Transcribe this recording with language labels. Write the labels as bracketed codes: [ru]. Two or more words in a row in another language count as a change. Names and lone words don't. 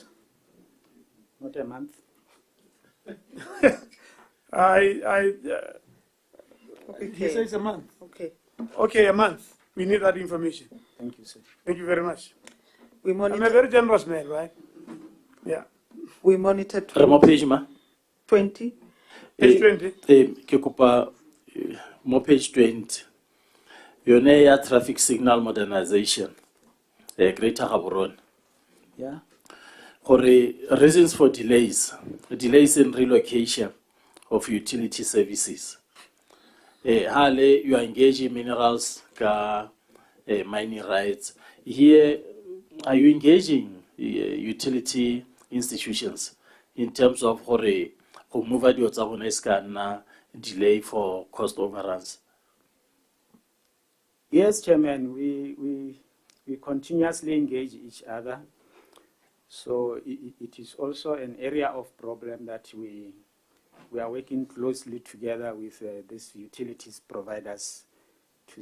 [en] Not a month. He says a month. Okay. Okay, a month. We need that information. Thank you, sir. Thank you very much. We I'm monitor. a very generous man, right? Yeah. We monitor [tn] Re mo page ma 20. [en] Page 20. [tn] Ke kopa mo page 20 yone ya [en] traffic signal modernization [tn] Greater Gaborone. [en] Yeah. Gore reasons for delays in relocation of utility services. Hale you are engaging minerals ka mining rights. Here are you engaging utility institutions in terms of [tn] gore go move a dio tsa bona iska na [en] delay for cost overruns? Yes, Chairman, we continuously engage each other. So it is also an area of problem that we are working closely together with these utilities providers to